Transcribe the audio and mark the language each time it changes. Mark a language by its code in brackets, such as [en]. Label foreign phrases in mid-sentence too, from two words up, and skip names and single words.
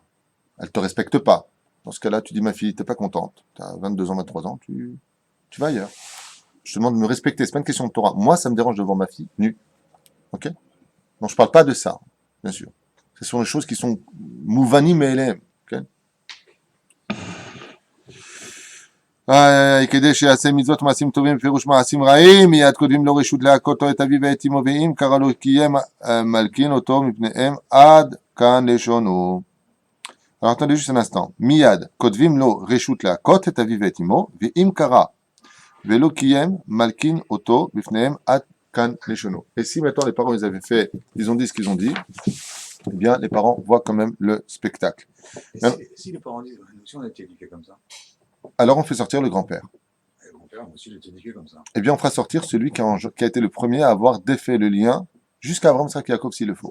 [fr] Elle te respecte pas. Dans ce cas-là, tu dis, ma fille, t'es pas contente. Tu as 22 ans, 23 ans, tu vas ailleurs. Je te demande de me respecter, c'est pas une question de Torah. Moi, ça me dérange de voir ma fille nue. Ok? Donc, je parle pas de ça, bien sûr. Ce sont les choses qui sont mouvanim et élèves. Ok? [he] כדי שיעשה מצוות מעשים טובים בפירוש מעשים רעים, מיד כותבים לו רשות להכותו את אביו ואת אמו, ואם קרא לו קיים מלקין אותו מפניהם עד כאן לשונו. [fr] Alors attendez juste un instant. [he] Miyad, כותבים לו רשות להכות את אביו ואת אמו, ואם קרא ולא קיים מלקין אותו בפניהם עד כאן לשונו. [fr] Et si maintenant les parents ils avaient fait, ils ont dit ce qu'ils ont dit, eh bien les parents voient quand même le spectacle. Et si les parents disent, nous aussi on a été éduqués comme ça, Alors on fait sortir le grand-père. et mon père, moi aussi, il a été éduqué comme ça. Eh bien, on fera sortir celui qui a été le premier à avoir défait le lien jusqu'à Abraham, Isaac et Yaakov s'il le faut.